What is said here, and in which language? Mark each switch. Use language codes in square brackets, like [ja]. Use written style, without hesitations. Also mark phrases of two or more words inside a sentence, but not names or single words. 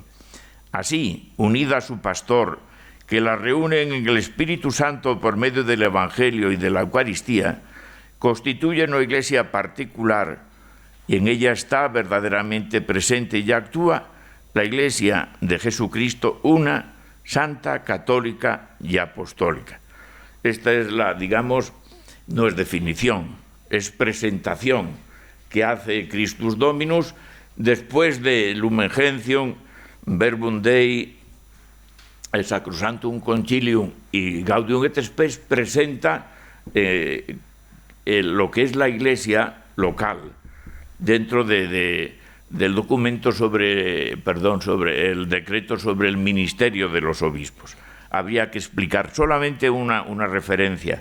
[es] Así, unida a su pastor, que la reúnen en el Espíritu Santo por medio del Evangelio y de la Eucaristía, constituye una iglesia particular, y en ella está verdaderamente presente y actúa la Iglesia de Jesucristo, una, santa, católica y apostólica. Esta es digamos, no es definición, es presentación que hace Christus Dominus después de Lumen Gentium, Verbum Dei, el Sacrosanctum Concilium y Gaudium et Spes. Presenta lo que es la Iglesia local dentro del documento sobre el decreto sobre el ministerio de los obispos. Habría que explicar solamente una referencia.